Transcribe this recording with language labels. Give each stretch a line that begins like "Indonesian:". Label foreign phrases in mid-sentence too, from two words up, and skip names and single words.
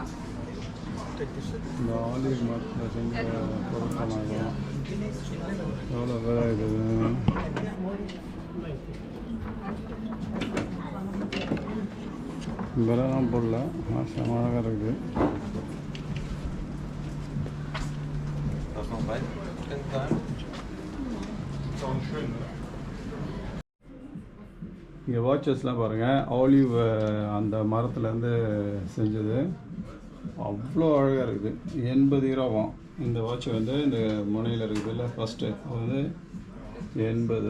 Tamil: இந்த ஆலிவ் மரத்தில் செஞ்ச பொருட்களாகும். எவ்வளோ விலை இருக்குது? விலைலாம் போடல, மாதம் அழகாக இருக்குது.
German: Das ist noch weit.
Tamil: இங்கே வாட்சஸ்லாம் பாருங்கள், ஆலிவ் அந்த மரத்துலேருந்து செஞ்சது. அவ்வளோ அழகாக இருக்குது. 80 யூரோவாம் இந்த வாட்ச் வந்து. இந்த முனையில் இருக்குது இல்லை ஃபஸ்ட்டு, அது வந்து 80.